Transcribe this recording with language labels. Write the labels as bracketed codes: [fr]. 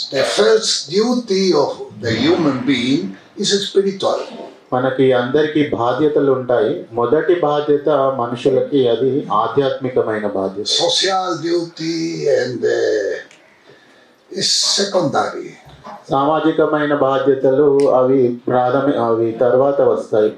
[en] The first duty of the human being is spiritual. [te] మనకి అందరికీ బాధ్యతలు ఉంటాయి. మొదటి బాధ్యత మనుషులకి అది ఆధ్యాత్మికమైన బాధ్యత. [en] Social duty and is secondary. [te] సామాజికమైన బాధ్యతలు అవి అవి తర్వాత వస్తాయి.